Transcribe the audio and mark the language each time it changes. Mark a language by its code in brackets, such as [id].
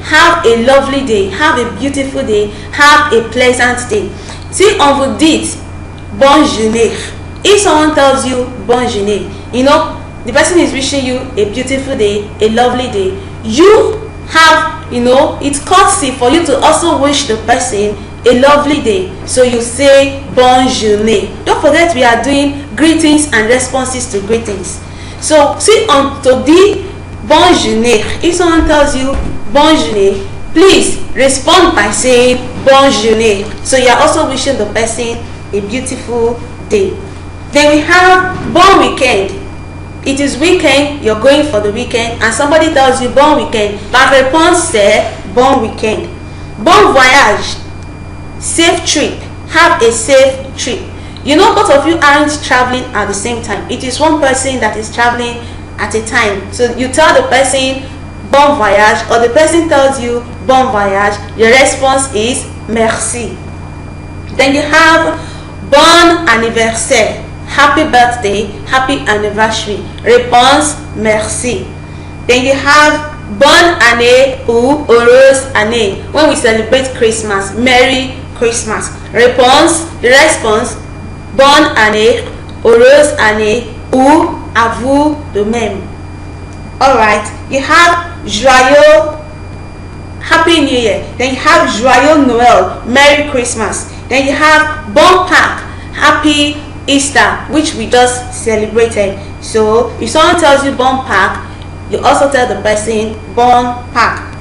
[en] Have a lovely day. Have a beautiful day. Have a pleasant day. [fr] Si on vous dit bonne journée, [en] if someone tells you bonne journée, you know, the person is wishing you a beautiful day, a lovely day. You have, you know, it's courtesy for you to also wish the person a lovely day. So you say bonne journée. Don't forget we are doing greetings and responses to greetings. So [fr] si on te dit bonne journée, [en] if someone tells you bonne journée, please respond by saying bonne journée. So you are also wishing the person a beautiful day. Then we have bon weekend. It is weekend, you're going for the weekend, and somebody tells you bon weekend. [fr] La réponse c'est bon weekend. [en] Bon voyage. Safe trip. Have a safe trip. You know, both of you aren't traveling at the same time. It is one person that is traveling at a time. So you tell the person bon voyage, or the person tells you bon voyage. Your response is merci. Then you have bon anniversaire. Happy birthday, happy anniversary. Réponse merci. Then you have [fr] bonne année ou heureuse année. [en] When we celebrate Christmas, Merry Christmas. Réponse, the response, [fr] bonne année, heureuse année ou à vous de même. [en] Alright, you have joyeux, happy new year. Then you have joyeux Noël, Merry Christmas. Then you have bon Pâques, happy Easter, which we just celebrated. So if someone tells you bon Pâques, you also tell the person bon Pâques.